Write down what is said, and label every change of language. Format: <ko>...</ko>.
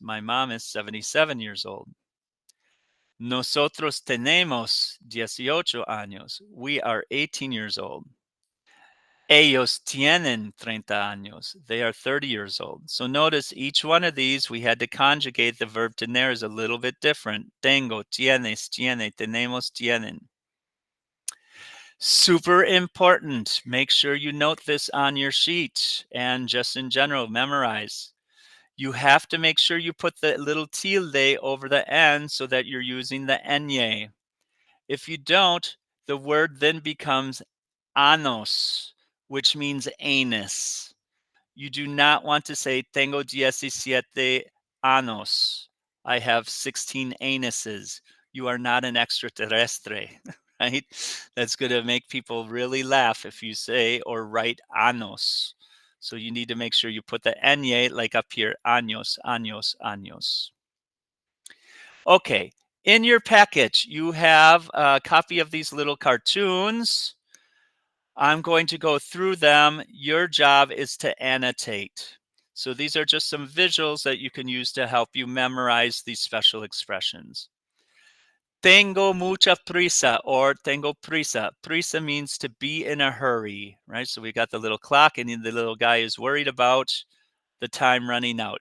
<en>My mom is 77 years old.</en> <es>Nosotros tenemos 18 años.</es> <en>We are 18 years old.</en> <es>Ellos tienen 30 años.</es> <en>They are 30 years old. So notice each one of these, we had to conjugate the verb tener is a little bit different.</en> <es>Tengo, tienes, tiene, tenemos, tienen.</es> <en>Super important. Make sure you note this on your sheet and just in general, memorize. You have to make sure you put the little tilde over the N so that you're using the enye. If you don't, the word then becomes anos, which means anus. You do not want to say</en> <es>tengo 17 anos.</es> <en>I have 16 anuses. You are not an extraterrestre, right? That's going to make people really laugh if you say or write anos. So you need to make sure you put the enye like up here, años, años, años. Okay, in your package, you have a copy of these little cartoons. I'm going to go through them. Your job is to annotate. So these are just some visuals that you can use to help you memorize these special expressions.</en> <es>Tengo mucha prisa or tengo prisa.</es> <en>Prisa means to be in a hurry, right? So we got the little clock and the little guy is worried about the time running out.</en>